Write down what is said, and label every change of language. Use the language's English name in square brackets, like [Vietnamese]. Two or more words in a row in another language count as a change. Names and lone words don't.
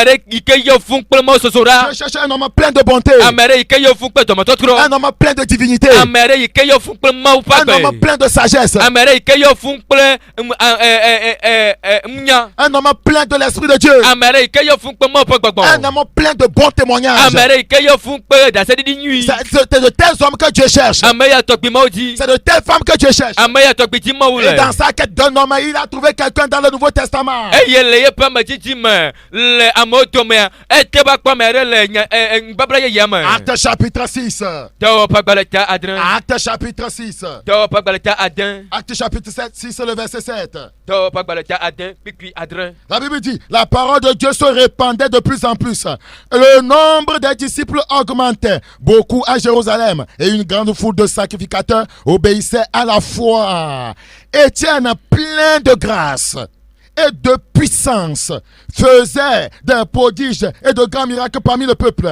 [French] Dieu cherche un homme plein de bonté, un homme plein de divinité, un homme plein de sagesse, un homme plein de l'Esprit de Dieu, un homme plein de bons témoignages. C'est de tels hommes que Dieu cherche. [Ewe] ameya tɔgbi mawo dzi [French] C'est de telles femmes que Dieu cherche. [Ewe] ameya tɔgbi dzi mawo [French] Et [Ewe] le [French] dans sa quête d'un homme, il a trouvé quelqu'un dans le Nouveau Testament. [Ewe] eye le yeƒe amedzidzi me le amewo domea ete ba kpɔ ame aɖe le nubabla yeyea me [French] Acte chapitre 6. [Ewe] dɔwɔƒe agbalẽ ta adre [French] Acte chapitre 6. [Ewe] dɔwɔƒe agbalẽ ta ade [French] Acte chapitre 6, le verset 7. [Ewe] dɔwɔƒe agbalẽ ta ade kpikpi adre [French] La Bible dit, la parole de Dieu se répandait de plus en plus. Le nombre des disciples augmentait beaucoup à Jérusalem et une grande foule de sacrificateurs obéissait à la foi. Étienne, plein de grâce et de puissance, faisait des prodiges et de grands miracles parmi le peuple.